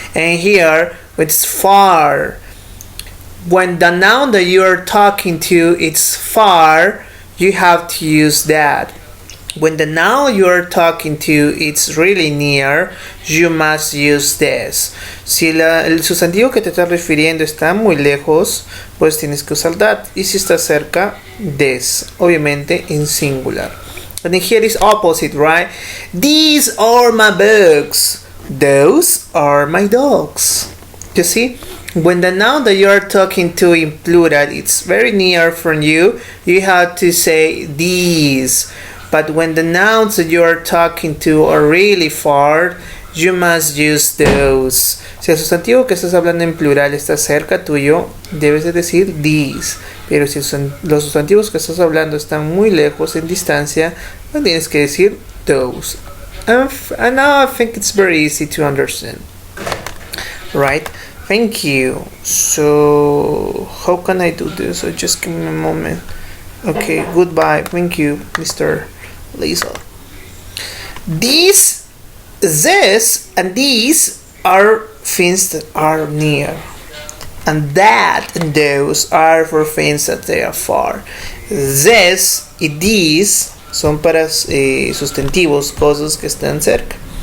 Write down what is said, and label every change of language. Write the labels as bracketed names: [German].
[English] And here, it's far. When the noun that you are talking to is far, you have to use that. When the noun you are talking to is really near, you must use this. [Spanish] Si el sustantivo que te está refiriendo está muy lejos, pues tienes que usar that. Y si está cerca, this. Obviamente en singular. [English] And here is opposite, right? These are my books. Those are my dogs. You see? When the noun that you are talking to in plural, it's very near from you, you have to say these. But when the nouns that you are talking to are really far, you must use those. [Spanish] Si el sustantivo que estás hablando en plural está cerca tuyo, debes de decir these. Pero si los sustantivos que estás hablando están muy lejos, en distancia, pues tienes que decir those. [English] And now I think it's very easy to understand. Right? Thank you. So, how can I do this? So just give me a moment. Okay, goodbye. Thank you, Mr. Liesel. This, and these are things that are near. And that and those are for things that they are far. [Spanish] This y these son para sustantivos, cosas que están cerca.